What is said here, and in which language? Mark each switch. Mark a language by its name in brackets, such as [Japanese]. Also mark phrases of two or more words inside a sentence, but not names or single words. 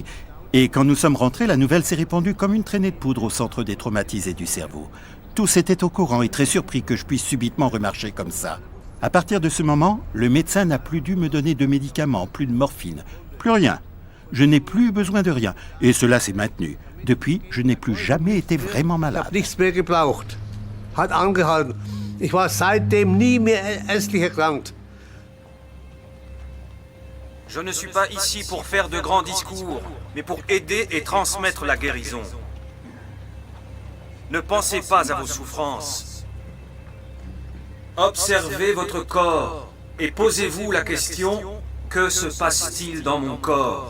[French] Et quand nous sommes rentrés, la nouvelle s'est répandue comme une traînée de poudre au centre des traumatisés du cerveau. Tous étaient au courant et très surpris que je puisse subitement remarcher comme ça. À partir de ce moment, le médecin n'a plus dû me donner de médicaments, plus de morphine, plus rien. Je n'ai plus besoin de rien. Et cela s'est maintenu. Depuis, je n'ai plus jamais été vraiment malade. [German] Ich war seitdem nie mehr ernstlich erkrankt. [French] Je ne suis pas ici pour faire de grands discours, mais pour aider et transmettre la guérison. Ne pensez pas à vos souffrances. Observez votre corps et posez-vous la question, que se passe-t-il dans mon corps?